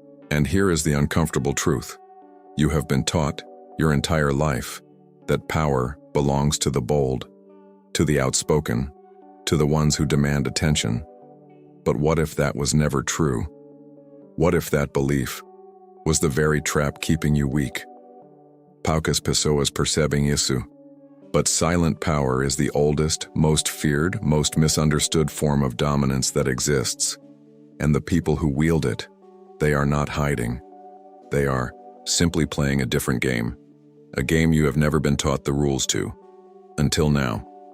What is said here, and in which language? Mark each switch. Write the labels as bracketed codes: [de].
[en] And here is the uncomfortable truth. You have been taught your entire life that power belongs to the bold, to the outspoken, to the ones who demand attention. But what if that was never true? What if that belief was the very trap keeping you weak? [pt] Poucas pessoas percebem isso. [en] But silent power is the oldest, most feared, most misunderstood form of dominance that exists. And the people who wield it, they are not hiding. They are simply playing a different game. A game you have never been taught the rules to. Until now.